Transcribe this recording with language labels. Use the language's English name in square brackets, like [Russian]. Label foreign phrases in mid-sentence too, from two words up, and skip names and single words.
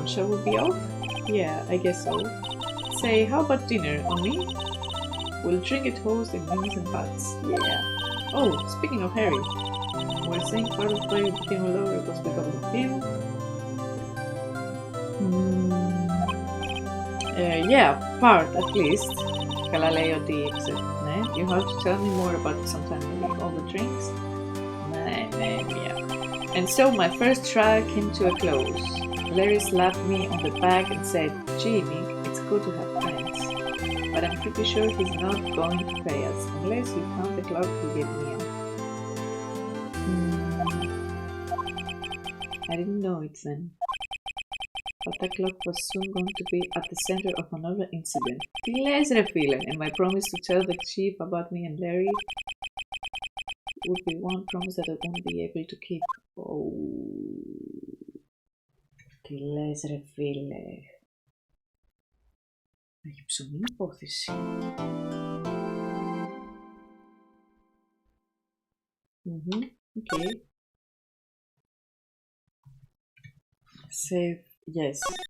[English] Shall we be off? Yeah, I guess so. Say, how about dinner? On me? We'll drink a toast in wings and butts. Yeah. Oh, speaking of Harry. We're saying part of why we became a lover was because of him. Yeah, part at least. [Greek] Καλά λέει ότι ναι. [English] You have to tell me more about it sometime, maybe all the drinks. Yeah. And so my first trial came to a close. Larry slapped me on the back and said, "Gee, Nick, it's good to have friends. But I'm pretty sure he's not going to pay us, unless you count the clock he gave me." I didn't know it then. But that clock was soon going to be at the center of another incident. [Greek] Τι λες ρε φίλε? [English] And my promise to tell the chief about me and Larry would be one promise that I won't be able to keep. [Greek] Oh. Τι λες ρε φίλε? Έχει ψωμί υπόθεση. [English] Okay. Save. Yes.